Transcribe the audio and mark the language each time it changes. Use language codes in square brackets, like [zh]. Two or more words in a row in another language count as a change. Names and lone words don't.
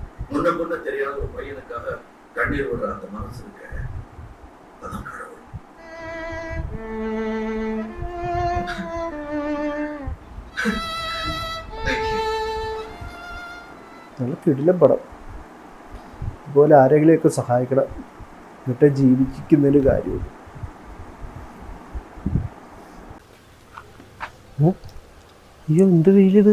[ta] முன்ன முன்ன தெரியாத ஒரு பையனுக்காக கண்ணீர் விடுற அந்த மனசு இருக்க, அதான் கடவுள். [ml] നല്ല കിടിലം പടം. ഇതുപോലെ ആരെങ്കിലുമൊക്കെ സഹായിക്കണം, എന്നിട്ട് ജീവിക്കുന്നതിന് കാര്യമുള്ളൂ. അയ്യോ, എന്ത് വെയിലിത്!